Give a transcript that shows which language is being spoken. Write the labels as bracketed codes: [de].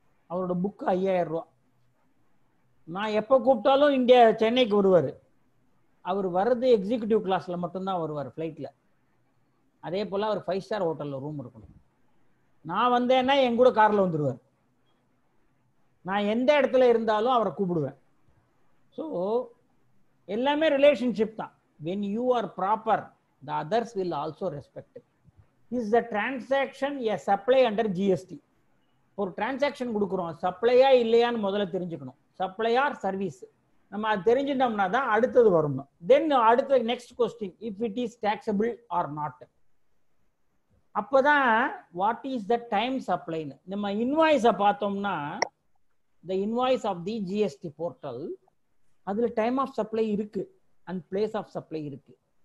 [ta] அவரோட புக்கு 5000 ரூபா. நான் எப்போ கூப்பிட்டாலும் சென்னைக்கு வருவார். அவர் வர்றது எக்ஸிக்யூட்டிவ் கிளாஸ்ல மட்டும்தான் வருவார், ஃப்ளைட்ல. அதே போல அவர் 5 ஸ்டார் ஹோட்டல்ல ரூம் இருக்கணும். நான் வந்தேன்னா என் கூட கார்ல வந்துடுவார். நான் எந்த இடத்துல இருந்தாலும் அவரை கூப்பிடுவேன். ஸோ எல்லாமே ரிலேஷன்ஷிப் தான். [en] when you are proper, the others will also respect it. Is the transaction a supply under GST? [ta] ஒரு டிரான்சாக்ஷன் கொடுக்குறோம், சப்ளையா இல்லையான்னு முதல்ல தெரிஞ்சுக்கணும். [en] supply or service, [ta] நம்ம அது தெரிஞ்சுட்டோம்னா தான் அடுத்தது வரணும். [en] Then அடுத்த next question, if it is taxable or not. அப்போதான் what is the time சப்ளைன்னு. [ta] நம்ம இன்வாய்ஸை பார்த்தோம்னா [en] the invoice of the GST portal, அதுல time of supply இருக்கு and place of supply இருக்கு.